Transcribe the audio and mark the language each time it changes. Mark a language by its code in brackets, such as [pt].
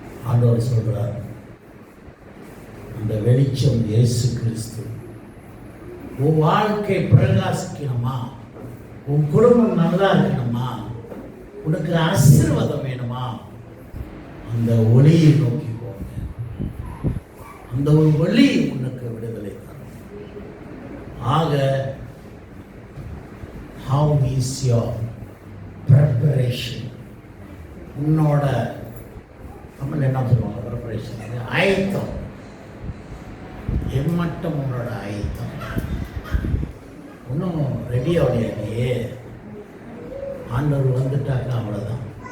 [ta] ஆண்டவர் சொல்றார், அந்த வெளிச்சம் இயேசு கிறிஸ்து. உன் வாழ்க்கை பிரகாசிக்கணுமா, உன் குடும்பம் நல்லா இருக்கணுமா, உனக்கு ஆசீர்வாதம் வேணுமா, அந்த ஒளியை நோக்கி போங்க. அந்த ஒரு ஒளி உனக்கு விடுதலை தரும். ஆக [en] how is your preparation? [ta] உன்னோட நம்ம என்ன சொல்லுவாங்க, ப்ரிப்பரேஷன் ஆயத்தம் எம்மட்டம் உன்னோட ஆயத்தம். இன்னும் ரெடி ஆகலையே, ஆண்டவர் வந்துட்டாக்கா அவ்வளோதான்.